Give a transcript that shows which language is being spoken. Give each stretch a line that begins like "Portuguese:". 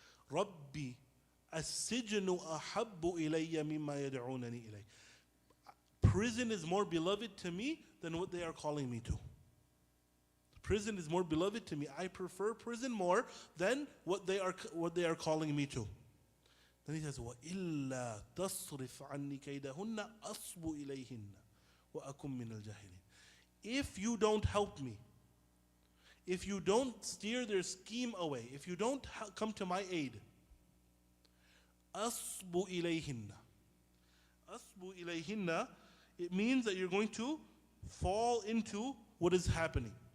Arabic: Rabbi as-sijnu ahabbu ilayya mimma yad'unani ilay.
English: Prison is more beloved to me than what they are calling me to. Prison is more beloved to me. I prefer prison more than what they are calling me to. Then he says,
Arabic: وَإِلَّا تَصْرِفْ عَنِّي كَيْدَهُنَّ أَصْبُ إِلَيْهِنَّ وَأَكُمْ مِنَ الْجَاهِلِينَ.
English: If you don't help me, if you don't steer their scheme away, if you don't come to my aid,
Arabic: أَصْبُ إِلَيْهِنَّ. أَصْبُ إِلَيْهِنَّ,
English: it means that you're going to fall into what is happening.